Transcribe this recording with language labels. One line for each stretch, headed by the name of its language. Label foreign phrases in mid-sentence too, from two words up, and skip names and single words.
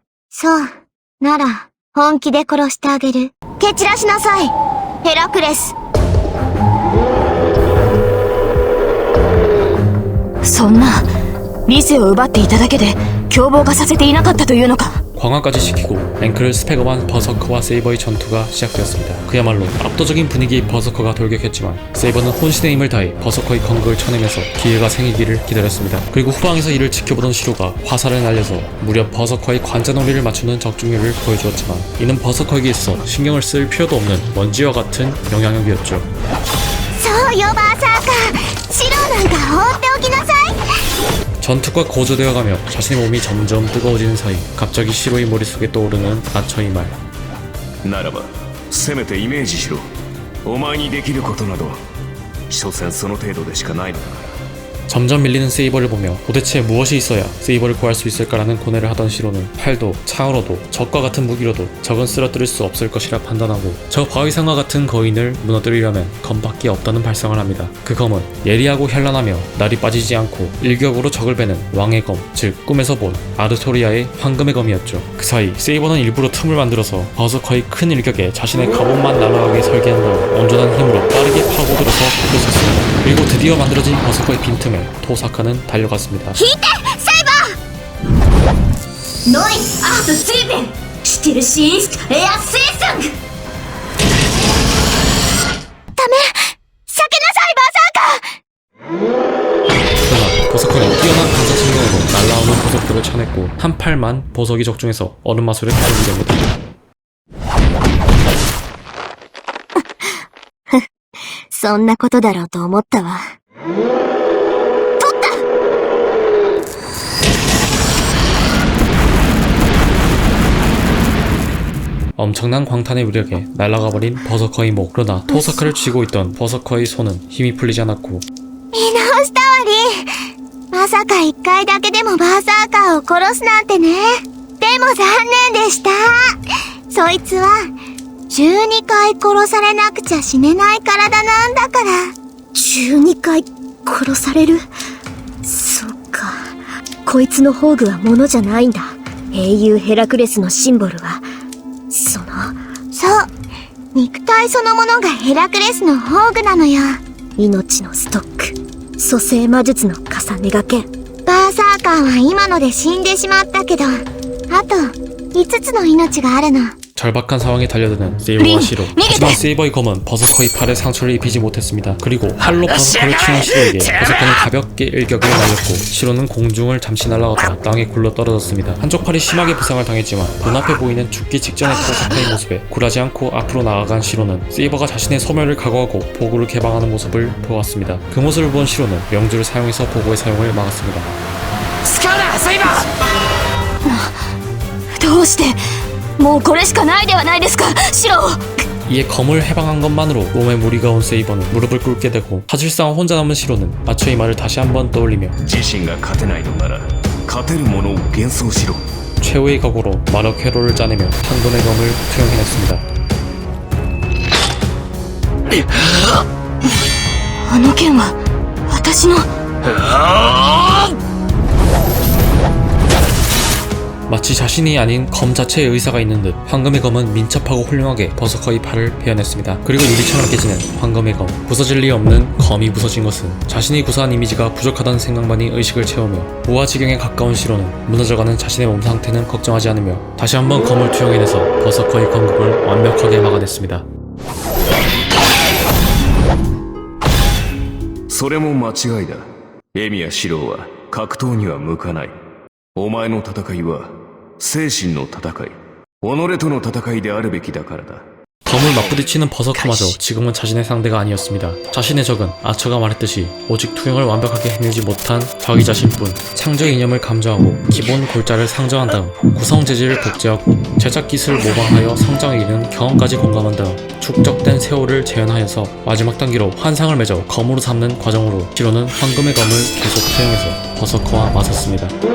Japanese: そう。なら、本気で殺してあげる。蹴散らしなさい。ヘラクレス。そんな、理性を奪っていただけで凶暴化させていなかったというのか。
Korean: 광화까지 시키고 랭크를 스펙업한 버서커와 세이버의 전투가 시작되었습니다. 그야말로 압도적인 분위기의 버서커가 돌격했지만 세이버는 혼신의 힘을 다해 버서커의 건극을 쳐내면서 기회가 생기기를 기다렸습니다. 그리고 후방에서 이를 지켜보던 시로가 화살을 날려서 무려 버서커의 관자놀이를 맞추는 적중률을 보여주었지만 이는 버서커에게 있어 신경을 쓸 필요도 없는 먼지와 같은 영향력이었죠.
Japanese: そうよバーサーカー白なんか放っておきなさい
Korean: 전투가 고조되어가며 자신의 몸이 점점 뜨거워지는 사이 갑자기 시로의 머릿속에 떠오르는 아처의 말.
Japanese: ならばせめてイメージしろ。お前にできることなど所詮その程度でしかないのだから。
Korean: 점점 밀리는 세이버를 보며 도대체 무엇이 있어야 세이버를 구할 수 있을까라는 고뇌를 하던 시로는 팔도 창으로도 적과 같은 무기로도 적은 쓰러뜨릴 수 없을 것이라 판단하고 저 바위산과 같은 거인을 무너뜨리려면 검밖에 없다는 발상을 합니다. 그 검은 예리하고 현란하며 날이 빠지지 않고 일격으로 적을 베는 왕의 검, 즉 꿈에서 본 아르토리아의 황금의 검이었죠. 그 사이 세이버는 일부러 틈을 만들어서 버서커의 큰 일격에 자신의 갑옷만 날아가게 설계한 후 온전한 힘으로 빠르게 파고들어서 부딪혔습니다. 그리고 드디어 만들어진 버서커의 빈틈에 토사카는 달려갔습니다.
Japanese: 引いてサイバーノイアートスリーベンシティルシーンスエアセイサングダメ避けなさいバーサーカー
Korean: 그러나 버서커는 뛰어난 반사신경으로 날아오는 보석들을 쳐냈고 한 팔만 보석이 적중해서 얼음 마술에 가르게 됩니다.
Japanese: そんなことだろうと思ったわ
Korean: 엄청난 광탄의 위력에 날아가버린 버서커의 목. 그러나 토사카를 쥐고 있던 버서커의 손은 힘이 풀리지 않았고
Japanese: 見直したわりまさか一回だけでもバーサーカーを殺すなんてねでも残念でしたそいつは12 回殺されなくちゃ死ねない体なんだから12回殺されるそっかこいつの宝具は物じゃないんだ英雄ヘラクレスのシンボルはそう肉体そのものがヘラクレスの宝具なのよ命のストック蘇生魔術の重ねがけバーサーカーは今ので死んでしまったけどあと5つの命があるの
Korean: 절박한 상황에 달려드는 세이버와 시로. 하지만 세이버의 검은 버서커의 팔에 상처를 입히지 못했습니다. 그리고 팔로 버서커를 치는 시로에게 버서커는 가볍게 일격을 날렸고 시로는 공중을 잠시 날아가다 땅에 굴러 떨어졌습니다. 한쪽 팔이 심하게 부상을 당했지만 눈앞에 보이는 죽기 직전의 토사카의 모습에 굴하지 않고 앞으로 나아간 시로는 세이버가 자신의 소멸을 각오하고 보고를 개방하는 모습을 보았습니다. 그 모습을 본 시로는 명주를 사용해서 보고의 사용을 막았습니다.
Japanese: 使うなセイバーどうしてもうこれしかないではないですかシロ
Korean: 이에 검을 해방한 것만으로 몸에 무리가 온 세이버는 무릎을 꿇게 되고 사실상 혼자 남은 시로는 아처의 말을 다시 한번 떠올리며
Japanese: 自身が勝てないのなら勝てるものを幻想しろ。
Korean: 최후의 각오로 마력 회로를 짜내며 황금의 검을 투영해냈습니다.
Japanese: あの剣は私の
Korean: 마치 자신이 아닌 검 자체에 의사가 있는 듯 황금의 검은 민첩하고 훌륭하게 버서커의 팔을 베어냈습니다. 그리고 유리처럼 깨지는 황금의 검. 부서질 리 없는 검이 부서진 것은 자신이 구사한 이미지가 부족하다는 생각만이 의식을 채우며 무아지경에 가까운 시로는 무너져가는 자신의 몸 상태는 걱정하지 않으며 다시 한번 검을 투영해내서 버서커의 건국을 완벽하게 막아냈습니다.
Japanese: それも間違いだ。エミやシローは格闘には向かない。お前の戦いは精神の戦い、己との戦いであるべきだからだ。
Korean: 검을 맞부딪히는 버서커마저 지금은 자신의 상대가 아니었습니다. 자신의 적은 아처가 말했듯이 오직 투영을 완벽하게 해내지 못한 자기 자신뿐. 창조의 이념을 감정하고 기본 골자를 상정한 다음 구성 재질을 복제하고 제작 기술을 모방하여 성장에 이르는 경험까지 공감한 다음 축적된 세월을 재현하여서 마지막 단계로 환상을 맺어 검으로 삼는 과정으로 시로는 황금의 검을 계속 투영해서 버서커와 맞섰습니다.